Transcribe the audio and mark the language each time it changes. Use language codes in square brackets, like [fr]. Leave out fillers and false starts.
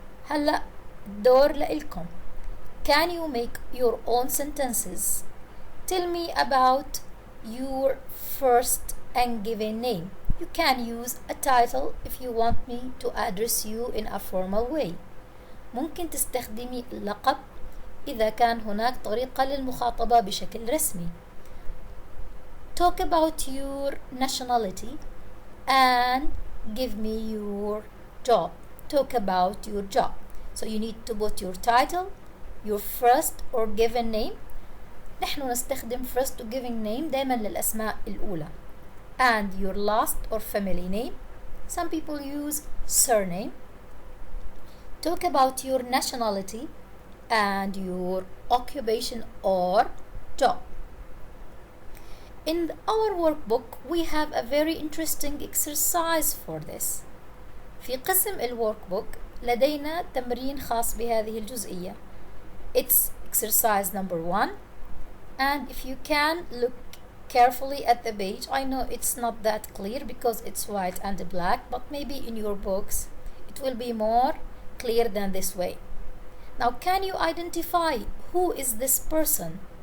[ar] هلا دور لإلكم. [en] Can you make your own sentences? Tell me about your first and given name. You can use a title if you want me to address you in a formal way. [ar] ممكن تستخدمي اللقب إذا كان هناك طريقة للمخاطبة بشكل رسمي. [en] Talk about your nationality and give me your job. Talk about your job. So you need to put your title, your first or given name. [ar] نحن نستخدم [en] first or given name [ar] دائما للأسماء الأولى. [en] And your last or family name. Some people use surname. Talk about your nationality and your occupation or job. In our workbook, we have a very interesting exercise for this. [ar] في قسم الworkbook لدينا تمرين خاص بهذه الجزئية. [en] It's exercise number 1. And if you can look carefully at the page, I know it's not that clear because it's white and black, but maybe in your books it will be more clear than this way. Now, can you identify who is this person?